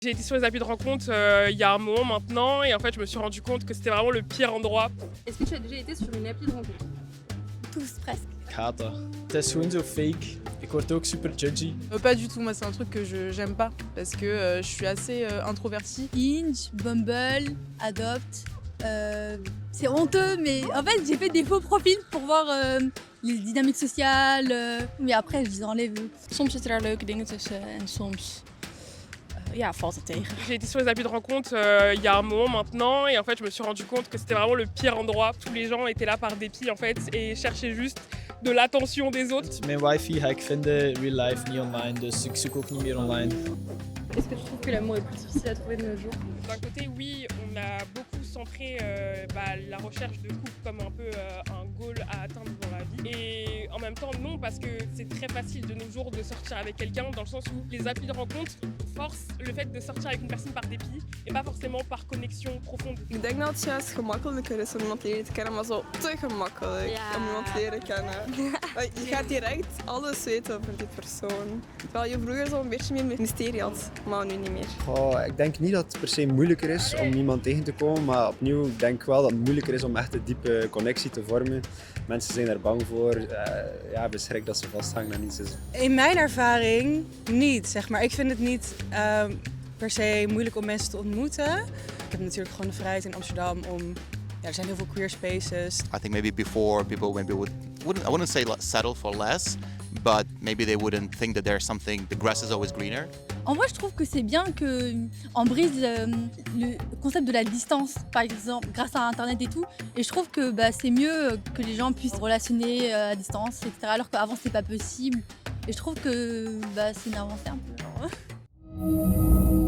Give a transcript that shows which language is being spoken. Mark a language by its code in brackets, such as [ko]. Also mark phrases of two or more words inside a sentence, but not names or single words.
[fr] J'ai été sur les applis de rencontre il y a un moment maintenant et en fait je me suis rendu compte que c'était vraiment le pire endroit. Est-ce que tu as déjà été sur une appli de rencontre? Tous presque. [nl] Ik haat dat. Het is gewoon zo fake. Ik word ook super judgy. [fr] Pas du tout, moi c'est un truc que j'aime pas parce que je suis assez introvertie. Hinge, Bumble, Adopt. C'est honteux, mais en fait j'ai fait des faux profils pour voir les dynamiques sociales. Mais après je les enlève. [nl] Soms zitten daar leuke dingen tussen en soms ja, valt het tegen. [fr] J'ai été sur les applis de rencontre il y a un moment maintenant et en fait je me suis rendu compte que c'était vraiment le pire endroit. Tous les gens étaient là par dépit en fait et cherchaient juste de l'attention des autres. [nl] Mijn wifi ga ik vinden [en] real life, [nl] niet online. Dus ik zoek ook niet meer online. [fr] Est-ce que tu trouves que l'amour est plus difficile à trouver de nos jours? D'un côté oui, on a beaucoup centré la recherche de couple comme un peu un goal à atteindre dans la vie. Et en même temps non, parce que c'est très facile de nos jours de sortir avec quelqu'un dans le sens où les applis de rencontre forcent le fait de sortir avec une personne par dépit et pas forcément par connexion profonde. [nl] Ik denk dat het juist gemakkelijker is om iemand leren te kennen, maar zo te gemakkelijk om iemand te leren kennen. Je gaat direct alles weten over die persoon. Terwijl je vroeger zo een beetje meer mysterie had, maar nu niet meer. Oh, ik denk niet dat het per se moeilijker is om iemand tegen te komen, maar opnieuw ik denk wel dat het moeilijker is om echt een diepe connectie te vormen. Mensen zijn er bang voor, hebben schrik dat ze vasthangen aan iets. In mijn ervaring niet, zeg maar. Ik vind het niet per se moeilijk om mensen te ontmoeten. Ik heb natuurlijk gewoon de vrijheid in Amsterdam om... Ja, er zijn heel veel [en] queer spaces. I think maybe before people maybe wouldn't I wouldn't say settle for less, but maybe they wouldn't think that there's something, the grass is always greener. [fr] En vrai je trouve que c'est bien qu'on brise le concept de la distance, par exemple grâce à internet et tout. Et je trouve que c'est mieux que les gens puissent relationner à distance, etc. Alors qu'avant c'était pas possible. Et je trouve que c'est une avancée un peu.